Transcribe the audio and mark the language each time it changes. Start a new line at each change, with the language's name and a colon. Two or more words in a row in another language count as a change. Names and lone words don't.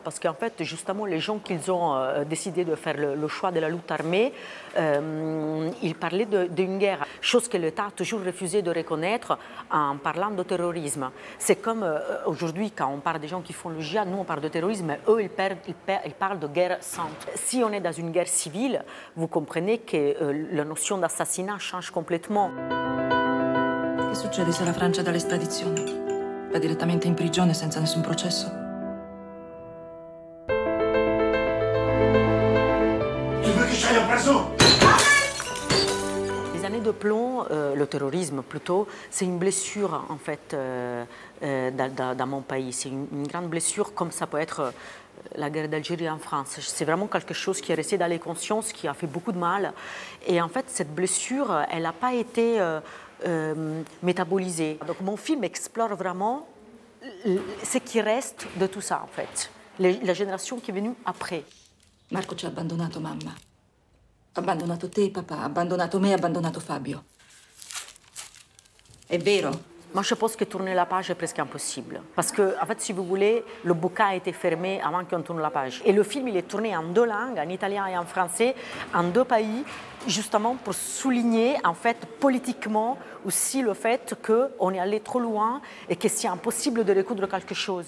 French: Parce qu'en fait, justement, les gens qui ont décidé de faire le choix de la lutte armée, ils parlaient d'une guerre, chose que l'État a toujours refusé de reconnaître en parlant de terrorisme. C'est comme aujourd'hui, quand on parle des gens qui font le djihad, nous on parle de terrorisme, mais eux ils parlent de guerre sainte. Si on est dans une guerre civile, vous comprenez que la notion d'assassinat change complètement.
Italian: Che succede se la Francia dà l'estradizione? Va direttamente in prigione senza nessun processo?
French: Tu veux que j'aille en prison? Les années de plomb, le terrorisme plutôt, c'est une blessure en fait dans mon pays. C'est une grande blessure comme ça peut être la guerre d'Algérie en France. C'est vraiment quelque chose qui est resté dans les consciences, qui a fait beaucoup de mal. Et en fait, cette blessure, elle n'a pas été métabolisée. Donc mon film explore vraiment ce qui reste de tout ça en fait, la génération qui est venue après.
Italian: Marco ci ha abbandonato mamma. Ha abbandonato te, papà, ha abbandonato me, ha abbandonato Fabio. È vero?
French: Moi, je pense que tourner la page est presque impossible. Parce que, en fait, si vous voulez, le bouquin a été fermé avant qu'on tourne la page. Et le film, il est tourné en deux langues, en italien et en français, en deux pays, justement pour souligner, en fait, politiquement aussi le fait qu'on est allé trop loin et que c'est impossible de recoudre quelque chose.